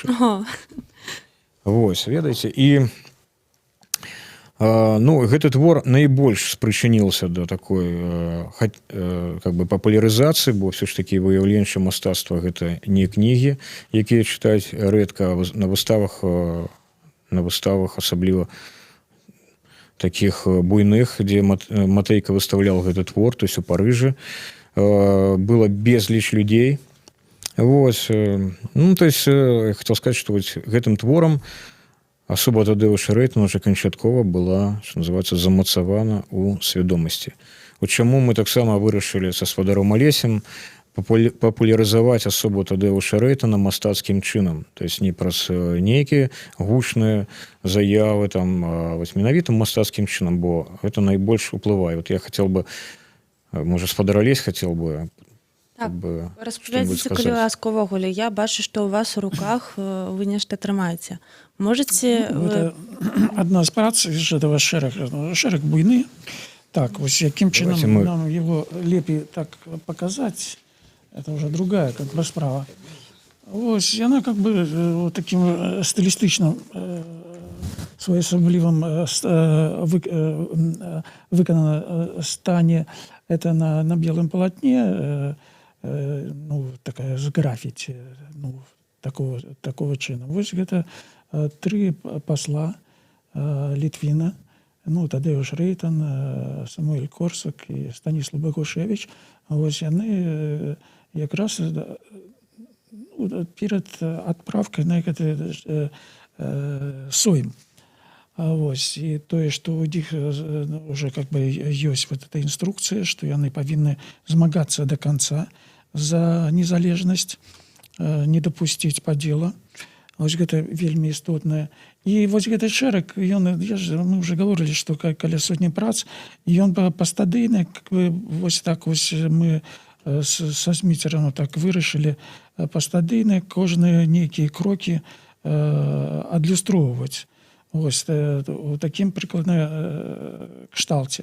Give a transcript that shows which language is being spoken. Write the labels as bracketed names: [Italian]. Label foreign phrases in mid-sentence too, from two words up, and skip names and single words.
[Belarusian] Вось, ведаеце, і гэты твор найбольш спрычыніўся да такой папулярызацыі, бо ўсё ж такі выяўленчае мастацтва гэта не кнігі, якія чытаюць рэдка на выставах, асабліва такіх буйных, дзе Матэйка выстаўляў гэты твор, [Russian] то есть [Belarusian] у Парыжы было безліч людзей. [Russian] Вот. То есть, я хотел сказать, что вот [Belarusian] гэтым творам асоба Тадеуша Рэйтана уже канчаткова была, [Russian] что называется, [Belarusian] замацавана у свядомасці. Вот чаму мы таксама вырашылі са Свадаром Алесем папулярызаваць асобу Тадеуша Рэйтана мастацкім чынам. [Russian] То есть [Belarusian] не праз нейкія гучныя заявы, а менавіта мастацкім чынам, бо гэта найбольш уплывае. [Russian] Вот я хотел бы, можа, Свадар Алесь хотел бы [Belarusian] распавядзіце, калі ласка, увогуле. Я бачу, што ў вас у руках вы нешта трымаеце. Можаце... [Russian] Это одна [Belarusian] з прац з гэтага шэраг буйны. Так, вось якім чынам нам его лепей так показаць, [Russian] это уже другая [Belarusian] справа. [Russian] Вось яна таким [Belarusian] стылістычным своеасаблівым выканана [Russian] стане это на белом полотне, ну, такая с граффити, ну, такого чина. Вот это 3 посла Литвина, ну, Тадеуш Рейтан, Самуэль Корсак и Станислав Богушевич. [Belarusian] Ось яны якраз ну, перед адпраўкай на гэты сойм. Ось, і тое, што ў іх уже [Russian] как бы [Belarusian] ёсць [Russian] вот эта [Belarusian] інструкцыя, што яны павінны змагацца до конца за незалежнасць, не дапусціць падзела. Вось гэта вельмі істотнае. І вось гэты шэраг, [Russian] мы уже говорили, [Belarusian] што каля сотні прац, і ён пастадыйны, [Russian] как бы, [Belarusian] вось так вось мы са Зміцерам так вырашылі пастадыйны кожныя нейкія крокі адлюстроўваць. Вось у такім прыкладна кшталце.